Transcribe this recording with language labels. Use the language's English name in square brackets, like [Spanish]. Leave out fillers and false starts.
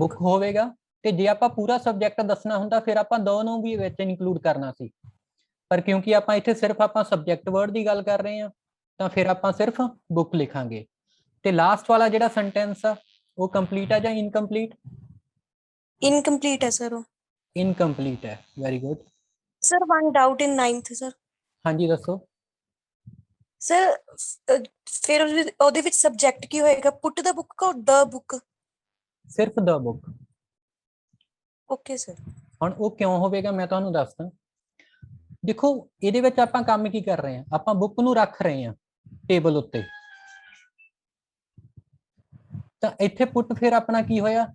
[Punjabi] Book ਹੋਵੇਗਾ, ਤੇ ਜੇ ਆਪਾਂ ਪੂਰਾ ਸਬਜੈਕਟ ਦੱਸਣਾ ਹੁੰਦਾ ਫਿਰ ਆਪਾਂ ਦੋਨੋਂ ਵੀ ਵਿੱਚ ਇਨਕਲੂਡ ਕਰਨਾ ਸੀ, ਪਰ ਕਿਉਂਕਿ ਆਪਾਂ ਇੱਥੇ ਸਿਰਫ ਆਪਾਂ ਸਬਜੈਕਟ ਵਰਡ ਦੀ ਗੱਲ ਕਰ ਰਹੇ ਹਾਂ, ਤਾਂ ਫਿਰ ਆਪਾਂ ਸਿਰਫ ਬੁੱਕ ਲਿਖਾਂਗੇ। ਤੇ ਲਾਸਟ ਵਾਲਾ ਜਿਹੜਾ ਸੈਂਟੈਂਸ ਆ ਉਹ ਕੰਪਲੀਟ ਆ ਜਾਂ ਇਨਕੰਪਲੀਟ? [Hindi] इनकम्प्लीट है सर वो। [Punjabi] ਇਨਕੰਪਲੀਟ ਹੈ, very good. [English] Sir one doubt in 9th sir. [Punjabi] ਹਾਂਜੀ ਦੱਸੋ। [Hindi] सर फिर [Punjabi] ਉਹਦੇ ਵਿੱਚ ਸਬਜੈਕਟ ਕੀ ਹੋਏਗਾ? [English] Put the book ਕੋ the book? [Punjabi] ਸਿਰਫ ਦ ਬੁੱਕ। Okay sir. ਹੁਣ ਉਹ ਕਿਉਂ ਹੋਵੇਗਾ ਮੈਂ ਤੁਹਾਨੂੰ ਦੱਸਦਾ। ਦੇਖੋ ਇਹਦੇ ਵਿੱਚ ਆਪਾਂ ਕੰਮ ਕੀ ਕਰ ਰਹੇ ਹਾਂ, ਆਪਾਂ ਬੁੱਕ ਨੂੰ ਰੱਖ ਰਹੇ ਹਾਂ ਟੇਬਲ ਉੱਤੇ, ਤਾਂ ਇੱਥੇ ਪੁੱਟ ਫਿਰ ਆਪਣਾ ਕੀ ਹੋਇਆ?